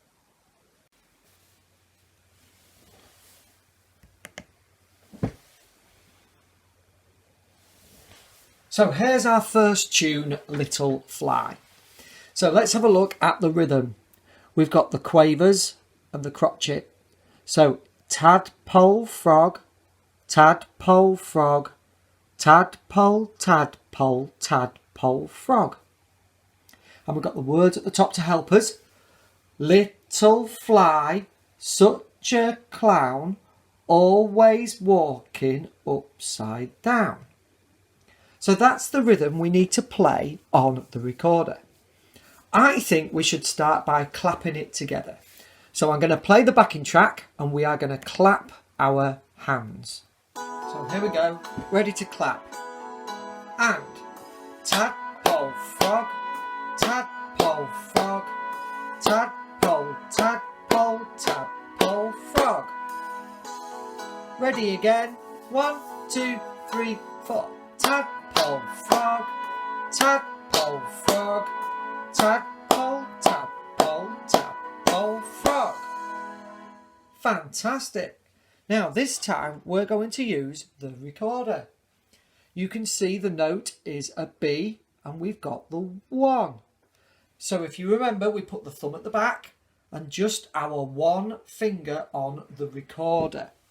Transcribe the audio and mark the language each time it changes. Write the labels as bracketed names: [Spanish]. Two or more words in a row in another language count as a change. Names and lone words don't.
[English] So here's our first tune, Little Fly. So let's have a look at the rhythm. We've got the quavers and the crotchet. So tadpole, frog, tadpole, frog, tadpole, tadpole, tadpole, frog. And we've got the words at the top to help us. Little fly, such a clown, always walking upside down. So that's the rhythm we need to play on the recorder. I think we should start by clapping it together. So I'm going to play the backing track and we are going to clap our hands. So here we go, ready to clap. And tadpole, frog, tadpole, frog, tadpole, tadpole, tadpole, frog. Ready again. 1, 2, 3, 4. Tadpole, frog, tadpole, frog, tadpole, tadpole, tadpole, frog. Fantastic. Now this time we're going to use the recorder. You can see the note is a B and we've got the 1. So if you remember, we put the thumb at the back and just our 1 finger on the recorder.